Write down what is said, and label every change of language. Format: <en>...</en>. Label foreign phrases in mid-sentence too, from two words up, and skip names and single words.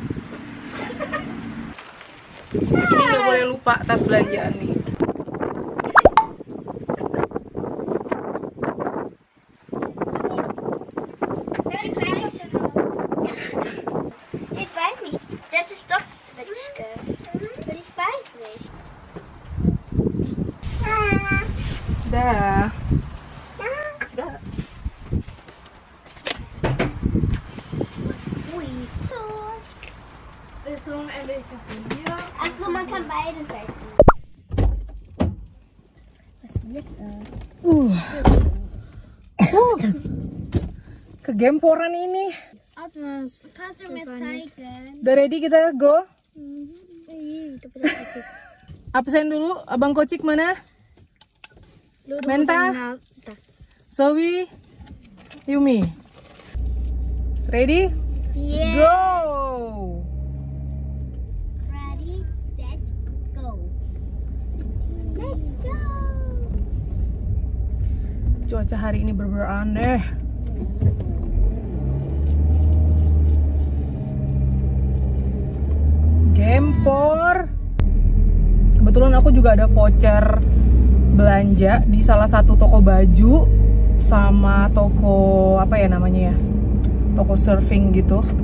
<id>Ini nggak boleh lupa tas belanjaan nih.</id> <de>Ich weiß nicht. Das ist doch Zwetschge. Ich weiß nicht.</de> <id>Dah. Ui.</id> <de>Achso, man kann beide Seiten. Was wird das?</de> <id>Kegemporan ini.</id> <de>Atlas. Kannst du mir zeigen?</de> <id>Udah ready kita go? Mhm. Absen dulu, abang Kocik mana? Menta, Zoe, Yumi.</id> <en>Ready? Yeah. Go! Ready, set, go. Let's go.</en> <id>Cuaca hari ini bener-bener aneh. Gempor. Kebetulan aku juga ada voucher belanja di salah satu toko baju sama toko apa ya namanya ya, toko surfing gitu.</id>